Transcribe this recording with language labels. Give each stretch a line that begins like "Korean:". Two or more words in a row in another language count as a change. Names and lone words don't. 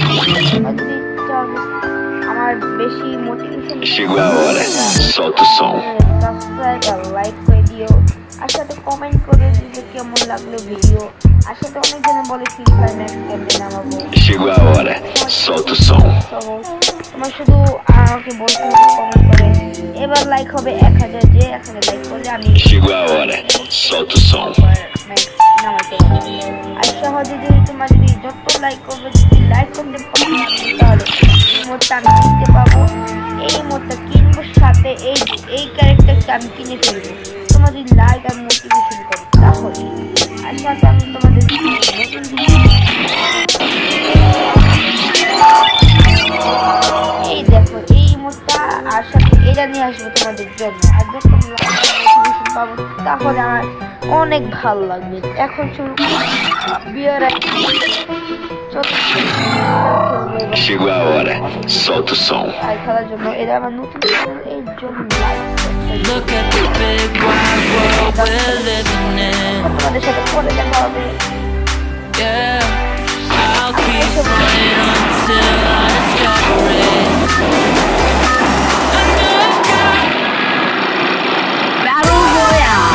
Bangla: আমার বেশি মোটিভেশন
Portuguese: Chegou a hora, solta o som.
Bangla: সাবস্ক্রাইব আর লাইক করে দিও, আর সাথে কমেন্ট করে দিলে কেমন লাগলো ভিডিও। আর সাথে অনেকজনে বলে ফ্রি ফায়ার ম্যাক্স ক্যাম্পে নামাবো।
Portuguese: Chegou a hora, solta o som.
Bangla: তোমার শুধু আমাকে বলতে হবে কমেন্ট করে। এবার লাইক হবে 1000, যে 1000 লাইক করলে আমি
Portuguese: Chegou a hora, solta o som.
Bangla: নামাইতে পারবো। আর সহজে যদি তোমার যদি যত লাইক করবে, যদি লাইক করতে পারো তাহলে মোডটা আমি কিনতে পাবো। এই মোডটা কিনবো, সাথে এই ক্যারেক্টারটা আমি কিনে ফেলবো। তোমার যদি লাইক আর মোটিভেশন করো তাহলে। আর সাথে আমি তোমাদের এই দেখো এই মোডটা, আর সাথে এটা নিয়ে আসবো তোমাদের জন্য। আর যখন মোটিভেশন পাবো তাহলে আমার অনেক ভালো লাগবে। এখন শুরু বিয়ার
Portuguese: Chegou a hora, solta o som.
Bangla: খেলার জন্য এটা আমার নতুন এই জন্য
English: Look at the big wide world we're living in.
Bangla: তোমাদের সাথে পরে দেখা হবে।
English: Yeah, I'll keep running until I discover it. Battle Royale.